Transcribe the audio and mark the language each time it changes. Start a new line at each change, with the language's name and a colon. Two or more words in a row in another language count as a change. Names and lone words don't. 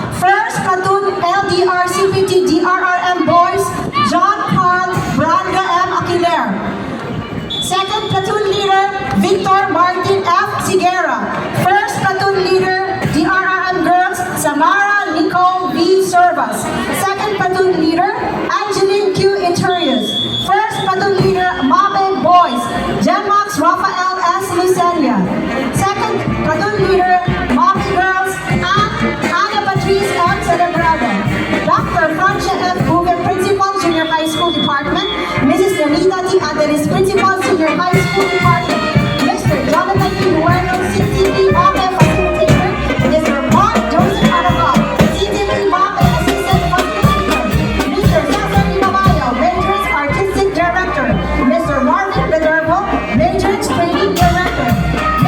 English: First Platoon LDR CPT DRRM Boys, John Carl Branda M. Aquiler. Second Platoon Leader, Victor Martin F. Sigera. First Platoon Leader, DRRM Girls, Samara Nicole V. Servas. Second Platoon Leader, Angeline Q. Interius. First Platoon Leader, MAPE Boys, Genmax Rafael S. Lucelia. Second Platoon Leader, MAPE Girls, Ana Patrice M. Celebrado. Dr. Francia F. Bouvet, Principal, Junior High School Department. Mrs. Leonida T. Adelis, Principal, Senior High School Department. Mr. Jonathan P. Bueno, CTP MAPE Facilitator. Mr. Mark Joseph Aragao, CTP MAPE Assistant Facilitator. Mr. Cesar Imabayo, Major's Artistic Director. Mr. Marvin Bederbo, Major's Training Director.